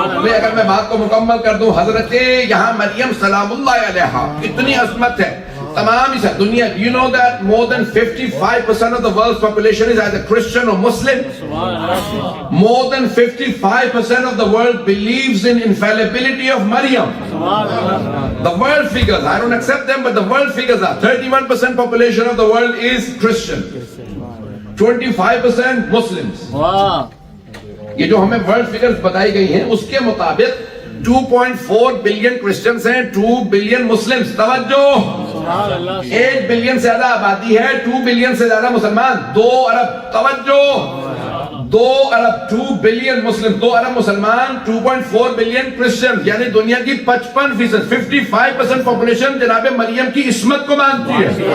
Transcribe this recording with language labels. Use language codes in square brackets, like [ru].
[ur] اگر میں بات کو مکمل کر دوں، حضرت یہاں مریم سلام اللہ علیہا، اتنی عظمت ہے، تمام اس دنیا. [en] You know that more than 55% of the world's population is either Christian or Muslim. More than 55% of the world believes in infallibility of Maryam. The world figures, I don't accept them, but the world figures are 31% population of the world is Christian, 25% Muslims. [ur] یہ جو ہمیں world figures بتائی گئی ہیں اس کے مطابق 2.4 billion Christians ہیں, 2 billion Muslims. توجہ, 1 بلین سے زیادہ آبادی ہے, 2 بلین سے زیادہ مسلمان, 2 ارب. توجہ, 2 ارب, 2 بلین مسلم, 2 ارب مسلمان, 2.4 بلین کرسچن, یعنی دنیا کی 55%, 55% پاپولیشن جناب مریم کی عصمت کو مانتی ہے.